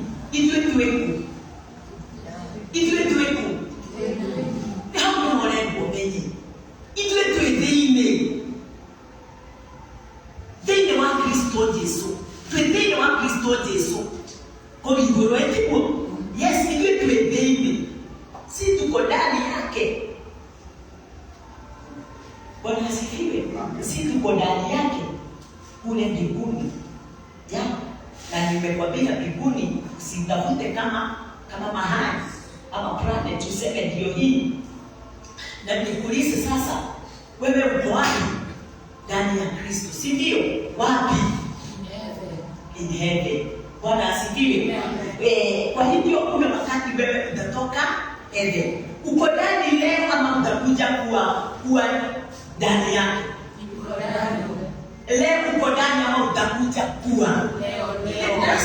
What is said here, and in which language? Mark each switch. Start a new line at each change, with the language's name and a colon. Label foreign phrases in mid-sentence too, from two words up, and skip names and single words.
Kikuyu: Ithuĩ twĩku nĩ hamwe mũrengwo menye. Ithuĩ twĩ thĩinĩ wa Kristo Jesu. Twĩ thĩinĩ wa Kristo Jesu. Kũrĩ igũrũ etiguo. Yes, ithuĩ twĩ
Swahili: si tuko ndani yake. Bwana asifiwe. Si tuko ndani yake kule mbinguni. Ya, na nimekwambia mbinguni usitafute kama mahali ama planet useme ndio hii. Na nikuulize sasa, wewe uko wapi? Ndani ya Kristo, si ndio? Wapi?
English: In heaven.
Swahili: Bwana asifiwe. Kwa hivyo kuna wakati wewe utatoka Eden. Uko ndani leo ama utakuja kuwa ndani yake? Leo uko ndani ama utakuja kuwa? Leo.